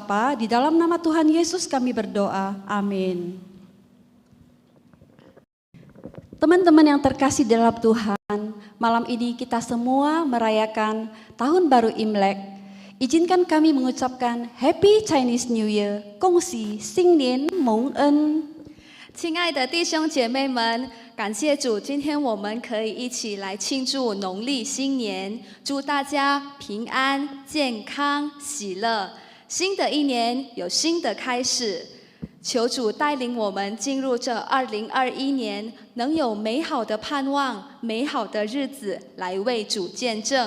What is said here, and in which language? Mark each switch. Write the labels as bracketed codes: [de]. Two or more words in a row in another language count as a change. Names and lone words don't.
[id] Di dalam nama Tuhan Yesus kami berdoa. Amin. Teman-teman yang terkasih dalam Tuhan, malam ini kita semua merayakan Tahun Baru Imlek. Izinkan kami mengucapkan [en] Happy Chinese New Year, [zh] 恭喜新年蒙恩。亲爱的弟兄姐妹们，感谢主，今天我们可以一起来庆祝农历新年，祝大家平安、健康、喜乐。新的一年有新的开始，求主带领我们进入这2021年，能有美好的盼望、美好的日子来为主见证。